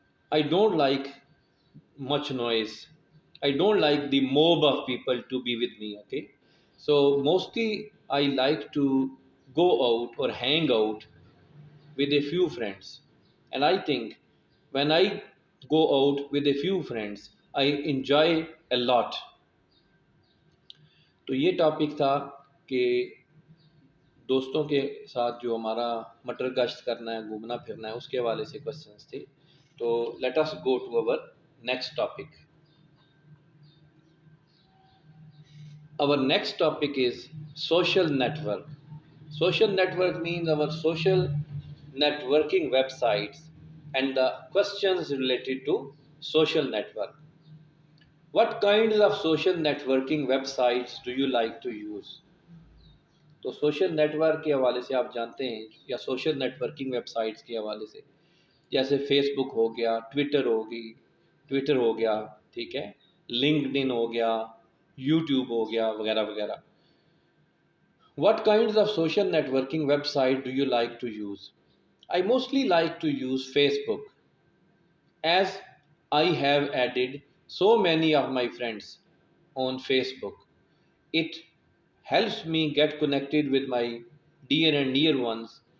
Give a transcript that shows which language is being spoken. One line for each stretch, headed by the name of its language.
English: I don't like much noise. I don't like the mob of people to be with me, okay? So mostly I like to go out or hang out with a few friends. And I think when I go out with a few friends, I enjoy a lot.
Urdu: تو یہ topic تھا کہ دوستوں کے ساتھ جو ہمارا مٹر گشت کرنا ہے گھومنا پھرنا ہے اس کے حوالے سے کوشچنس تھے.
English: تو let us go to our next topic. Our next topic is social network. Social network means our social networking websites and the questions related to social network. What kinds of social networking websites do you like to use?
Urdu: تو social net work کے حوالے سے آپ جانتے ہیں یا social net working web sites کے حوالے سے جیسے فیس بک ہو گیا، ٹویٹر ہو گیا، ٹھیک ہے، لنکڈ ان ہو گیا، یوٹیوب ہو گیا وغیرہ وغیرہ.
English: What kinds of social networking website do you like to use? I mostly like to use Facebook as I have added so many of my friends on Facebook. It helps me get connected with my dear and near ones.